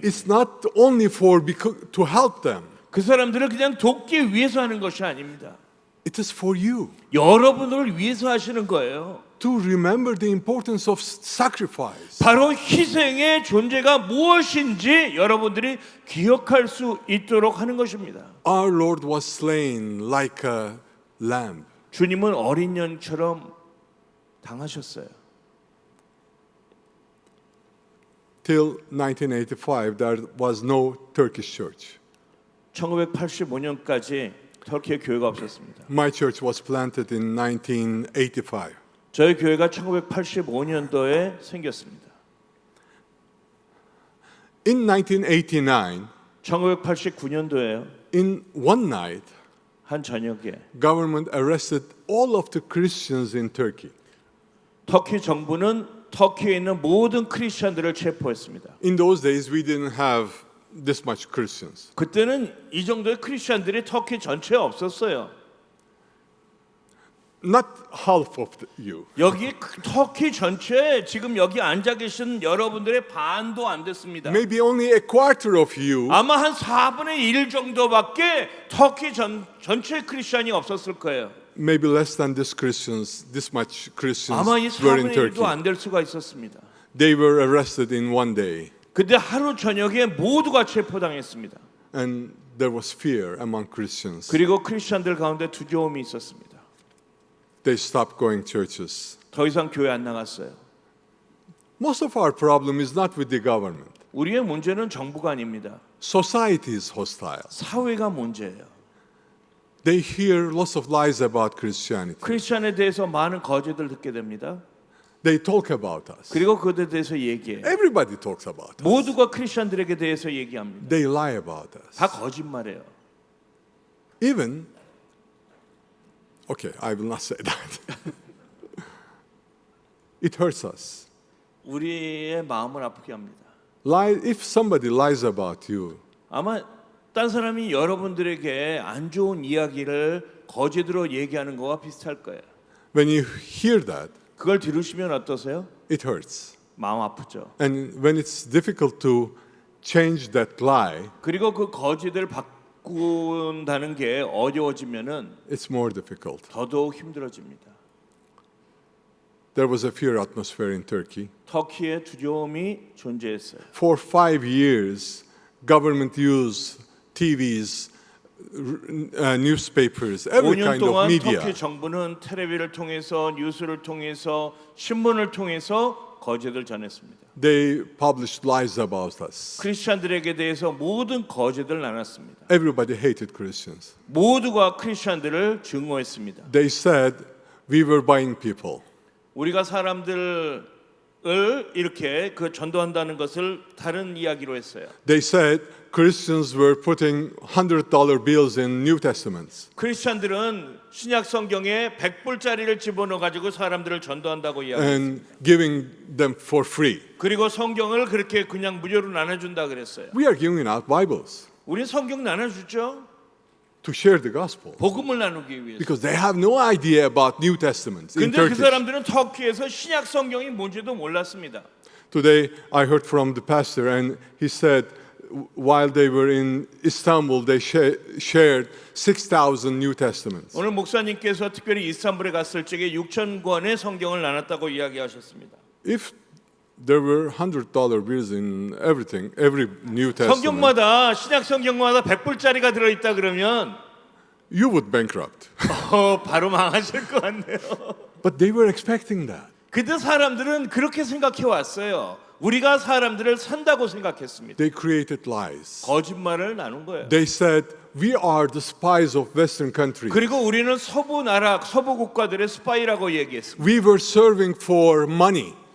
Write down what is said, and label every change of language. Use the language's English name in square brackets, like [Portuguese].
[English] It's not only to help them. [Korean] 그 사람들을 그냥 돕기 위해서 하는 것이 아닙니다. [English] It is for you [Korean] 여러분을 위해서 하시는 거예요. [English] to remember the importance of sacrifice. [Korean] 바로 희생의 존재가 무엇인지 여러분들이 기억할 수 있도록 하는 것입니다. [English] Our Lord was slain like a lamb. [Korean] 주님은 어린 양처럼 당하셨어요. [English] Till 1985, there was no Turkish church. [Korean] 1985년까지 터키에 교회가 없었습니다. [English] My church was planted in 1985. [Korean] 저희 교회가 1985년도에 생겼습니다. [English] In 1989, [Korean] 1989년도에요. [English] in one night, [Korean] 한 저녁에 [English] government arrested all of the Christians in Turkey. [Korean] 터키 정부는 터키에 있는 모든 크리스천들을 체포했습니다. [English] In those days, we didn't have this much Christians. [Korean] 그때는 이 정도의 크리스천들이 터키 전체에 없었어요. [English] Not half of you. [Korean] 여기 터키 전체에 지금 여기 앉아 계신 여러분들의 반도 안 됐습니다. [English] Maybe only a quarter of you. [Korean] 아마 한 4분의 1 정도밖에 터키 전체 크리스천이 없었을 거예요. [English] Maybe less than this much Christians [Korean] 아마 이 [English] were in [Korean] 4분의 [English] Turkey. [Korean] 1도 안 될 수가 있었습니다. [English] They were arrested in one day, [Korean] 근데 하루 저녁에 모두가 체포당했습니다. [English] and there was fear among Christians. [Korean] 그리고 크리스천들 가운데 두려움이 있었습니다. [English] They stopped going churches. [Korean] 더 이상 교회 안 나갔어요. [English] Most of our problem is not with the government. [Korean] 우리의 문제는 정부가 아닙니다. [English] Society is hostile. [Korean] 사회가 문제예요. [English] They hear lots of lies about Christianity. [Korean] 크리스천에 대해서 많은 거짓을 듣게 됩니다. [English] They talk about us. [Korean] 그리고 그들에 대해서 얘기해요. [English] Everybody talks about us. [Korean] 모두가 크리스천들에게 대해서 얘기합니다. [English] They lie about us. [Korean] 다 거짓말해요. [English] Even, okay, I will not say that. It hurts us. [Korean] 우리의 마음을 아프게 합니다. [English] If somebody lies about you, [Korean] 아마 딴 사람이 여러분들에게 안 좋은 이야기를 거짓으로 얘기하는 거와 비슷할 거예요. [English] when you hear that, [Korean] 그걸 들으시면 어떠세요? [English] it hurts. [Korean] 마음 아프죠. [English] And when it's difficult to change that lie, [Korean] 그리고 그 거짓을 바꾼다는 게 어려워지면은 [English] it's more difficult. [Korean] 더더욱 힘들어집니다. [English] There was a fear atmosphere in Turkey. [Korean] 터키에 두려움이 존재했어요. [English] For 5 years, government used TVs, newspapers, every [Korean] 5년 [English] kind of [Korean] 동안 [English] media. [Korean] 터키 정부는 텔레비를 통해서 뉴스를 통해서 신문을 통해서 거짓을 전했습니다. [English] They published lies about us. [Korean] 크리스천들에게 대해서 모든 거짓을 나눴습니다. [English] Everybody hated Christians. [Korean] 모두가 크리스천들을 증오했습니다. [English] They said we were buying people. [Korean] 우리가 사람들을 이렇게 그 전도한다는 것을 다른 이야기로 했어요. [English] They said Christians were putting $100 bills in New Testaments. [Korean] 크리스천들은 신약 성경에 100불짜리를 집어넣어 가지고 사람들을 전도한다고 이야기했어요. [English] And giving them for free. [Korean] 그리고 성경을 그렇게 그냥 무료로 나눠준다 그랬어요. [English] We are giving out Bibles [Korean] 우리 성경 나눠주죠. [English] to share the gospel [Korean] 복음을 나누기 위해서. [English] because they have no idea about New Testaments in [Korean] 근데 그 [English] Turkish. [Korean] 사람들은 터키에서 신약 성경이 뭔지도 몰랐습니다. [English] Today I heard from the pastor and he said while they were in Istanbul they shared 6,000 New Testaments. [Korean] 오늘 목사님께서 특별히 이스탄불에 갔을 적에 6,000권의 성경을 나눴다고 이야기하셨습니다. [English] If there were $100 bills in every New Testament, [Korean] 성경마다 신약 성경마다 100불짜리가 들어 있다 그러면 [English] you would bankrupt. [Korean] 바로 망하실 것 같네요. [English] But they were expecting that. [Korean] 그때 사람들은 그렇게 생각해 왔어요. 우리가 사람들을 산다고 생각했습니다. [English] They created lies. [Korean] 거짓말을 나눈 거예요. [English] They said, we are the spies of Western countries. [Korean] 그리고 우리는 서부 국가들의 스파이라고 얘기했습니다. [English] We were serving for money.